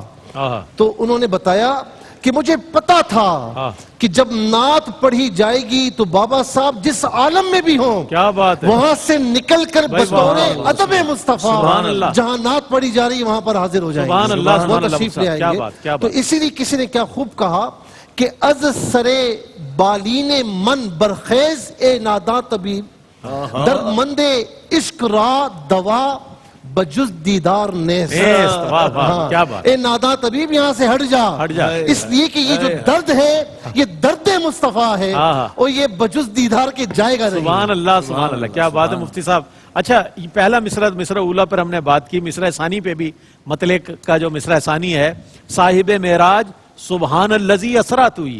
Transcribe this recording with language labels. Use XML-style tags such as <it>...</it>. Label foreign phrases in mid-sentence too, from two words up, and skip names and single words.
<ur>تو انہوں نے بتایا کہ مجھے پتا تھا کہ جب نعت پڑھی جائے گی تو بابا صاحب جس عالم میں بھی ہوں، کیا بات ہے، وہاں سے نکل کر بطور ادب مصطفیٰ جہاں نعت پڑھی جا رہی وہاں پر حاضر ہو جائیں گے، وہ تشریف لے آئیں گے۔ تو اسی لیے کسی نے کیا خوب کہا کہ</ur> <fa>از سرے بالین من برخیز اے ناداں طبیب، در مند عشق را دوا بجز دیدار نیست۔</fa> <ur>اے ناداں طبیب یہاں سے ہٹ جا، اس لیے کہ یہ جو درد ہے یہ درد مصطفیٰ ہے، اور یہ بجز دیدار کے جائے گا نہیں۔</ur> <ar>سبحان اللہ، سبحان اللہ،</ar> <ur>کیا بات ہے مفتی صاحب۔ اچھا، پہلا مصرع اولا پر ہم نے بات کی، مصرع ثانی پہ بھی مطلع کا جو مصرع ثانی ہے،</ur> <fa>صاحب معراج سبحان الذی اسریٰ توئی۔</fa>